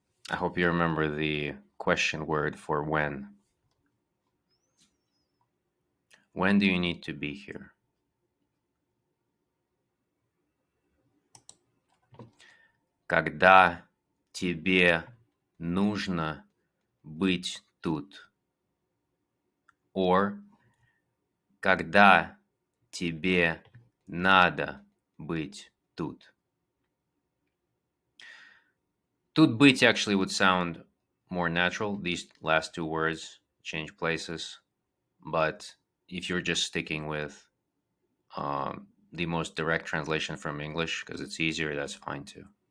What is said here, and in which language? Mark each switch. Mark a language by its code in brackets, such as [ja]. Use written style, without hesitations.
[en] I hope you remember the question word for when. When do you need to be here? [ru] Когда тебе нужно быть тут? Or когда тебе надо быть тут? Тут быть [en] actually would sound more natural. These last two words change places. But if you're just sticking with the most direct translation from English because it's easier, that's fine too.